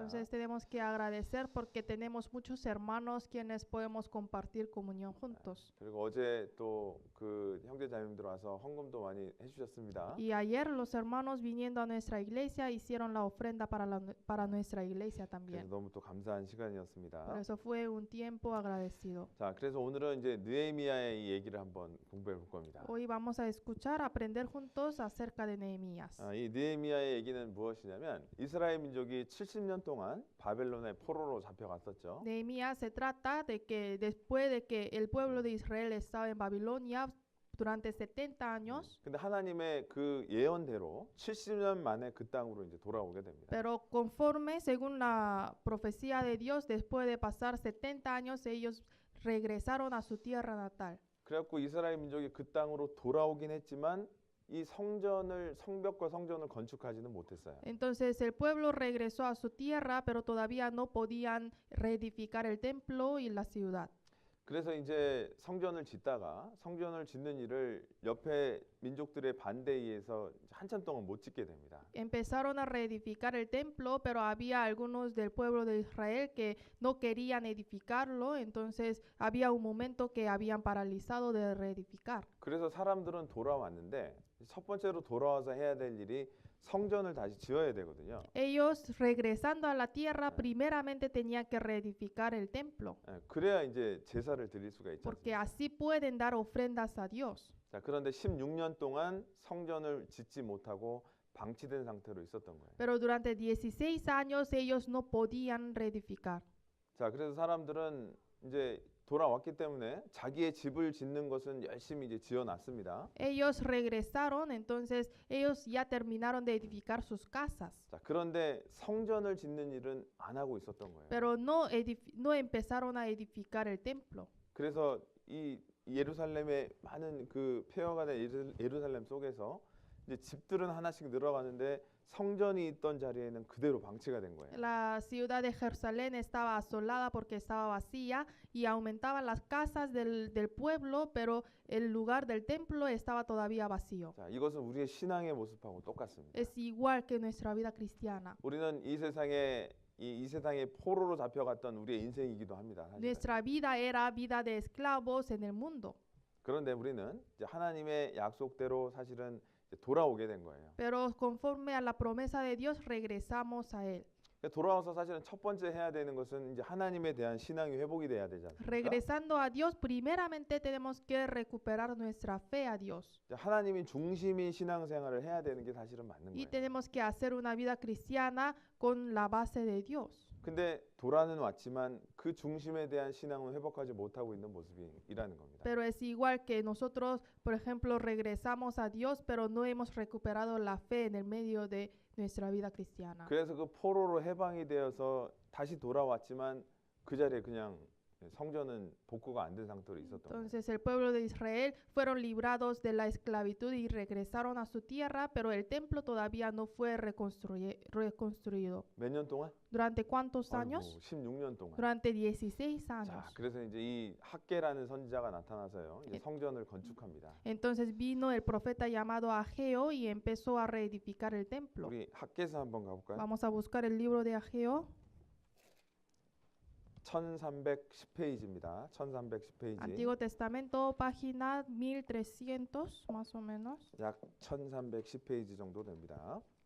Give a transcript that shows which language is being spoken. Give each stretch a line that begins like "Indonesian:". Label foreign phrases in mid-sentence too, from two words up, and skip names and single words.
Spanish: Entonces tenemos que agradecer porque tenemos muchos hermanos quienes podemos compartir comunión juntos.
Korean: 그리고 어제 또 그 형제자매들 와서 헌금도 많이 해주셨습니다.
Spanish: Y ayer los hermanos viniendo a nuestra iglesia hicieron la ofrenda para nuestra iglesia
Korean: 그래서
Spanish: también.
Korean: 너무 또 감사한 시간이었습니다.
Spanish: Por eso fue un tiempo agradecido.
Korean: 자, 그래서 오늘은 이제 느헤미야의 이 얘기를 한번 공부해 볼 겁니다.
Spanish: Hoy vamos a escuchar, aprender juntos acerca de Nehemías.
Korean: 이 느헤미야의 얘기는 무엇이냐면 이스라엘 민족이 70년 동안 바벨론의 포로로 잡혀갔었죠.
Spanish: Nehemías se trata de que después de que el pueblo de Israel estaba en Babilonia durante 70 años,
Korean: 근데 하나님의 그 예언대로 70년 만에 그 땅으로 이제 돌아오게 됩니다.
Spanish: pero conforme según la profecía de Dios, después de pasar 70 años ellos regresaron a su tierra natal.
Korean: 그래갖고 이스라엘 민족이 그 땅으로 돌아오긴 했지만 이 성벽과 성전을 건축하지는 못했어요.
Spanish: Entonces el pueblo regresó a su tierra, pero todavía no podían reedificar el templo y la ciudad.
Korean: 그래서 이제 성전을 짓는 일을 옆에 민족들의 반대에 의해서 한참 동안 못 짓게 됩니다.
Spanish: Empezaron a reedificar el templo, pero había algunos del pueblo de Israel que no querían edificarlo, entonces había un momento que habían paralizado de reedificar.
Korean: 그래서 사람들은 돌아왔는데 첫 번째로 돌아와서 해야 될 일이 성전을 다시 지어야 되거든요.
Spanish: Ellos regresando a la tierra primeramente tenían que reedificar el templo,
Korean: 그래야 이제 제사를 드릴 수가 있죠.
Spanish: porque así pueden dar ofrendas a Dios.
Korean: 자, 그런데 16년 동안 성전을 짓지 못하고 방치된 상태로 있었던 거예요.
Spanish: Pero durante 16 años ellos no podían reedificar.
Korean: 자, 그래서 사람들은 이제 돌아왔기 때문에 자기의 집을 짓는 것은 열심히 이제 지어놨습니다.
Spanish: Ellos regresaron, entonces ellos ya terminaron de edificar sus casas,
Korean: 자, 그런데 성전을 짓는 일은 안 하고 있었던 거예요.
Spanish: pero no empezaron a edificar el templo.
Korean: 그래서 이 예루살렘의 많은 그 폐허가 된 예루살렘 속에서 이제 집들은 하나씩 늘어가는데 성전이 있던 자리에는 그대로 방치가 된 거예요.
Spanish: La ciudad de Jerusalén estaba asolada porque estaba vacía y aumentaban las casas del pueblo, pero el lugar del templo estaba todavía vacío.
Korean: 자, 이것은 우리의 신앙의 모습하고 똑같습니다.
Spanish: Es igual que nuestra vida cristiana.
Korean: 우리는 이 세상에 포로로 잡혀갔던 우리의 인생이기도 합니다. 사실은.
Spanish: Nuestra vida era vida de esclavos en el mundo.
Korean: 그런데 우리는 이제 하나님의 약속대로 사실은 이제 돌아오게 된 거예요.
Spanish: Pero conforme a la promesa de Dios regresamos a Él.
Korean: 돌아와서 사실은 첫 번째 해야 되는 것은 이제 하나님에 대한 신앙이 회복이 돼야 되지 않습니까?
Spanish: Regresando a Dios, primeramente tenemos que recuperar nuestra fe a Dios.
Korean: 하나님이 중심인 신앙생활을 해야 되는 게 사실은 맞는
Spanish: Y
Korean: 거예요.
Spanish: tenemos que hacer una vida cristiana con la base de Dios.
Korean: 근데 돌아는 왔지만 그 중심에 대한 신앙은 회복하지 못하고 있는 모습이라는 겁니다.
Spanish: Pero es igual que nosotros, por ejemplo, regresamos a Dios, pero no hemos recuperado la fe en el medio de nuestra vida cristiana.
Korean: 그래서 그 포로로 해방이 되어서 다시 돌아왔지만 그 자리에 그냥 성전은 복구가 안 된 상태로 있었던 거예요.
Spanish: Entonces el pueblo de Israel fueron librados de la esclavitud y regresaron a su tierra, pero el templo todavía no fue reconstruido.
Korean: 몇 년 동안?
Spanish: ¿Durante cuántos años?
Korean: 16년 동안.
Spanish: Durante 16
Korean: 자,
Spanish: años.
Korean: 그래서 이제 이 학개라는 선지자가 나타나서요. 이제 성전을 건축합니다.
Spanish: Entonces vino el profeta llamado Ageo y empezó a reedificar el templo.
Korean: 우리 학개서 한번 가볼까요?
Spanish: Vamos a buscar el libro de Ageo.
Korean: 1310페이지입니다. 1310페이지.
Spanish: Antiguo Testamento, página 1300 más o menos.
Korean: 약 1310페이지 정도 됩니다.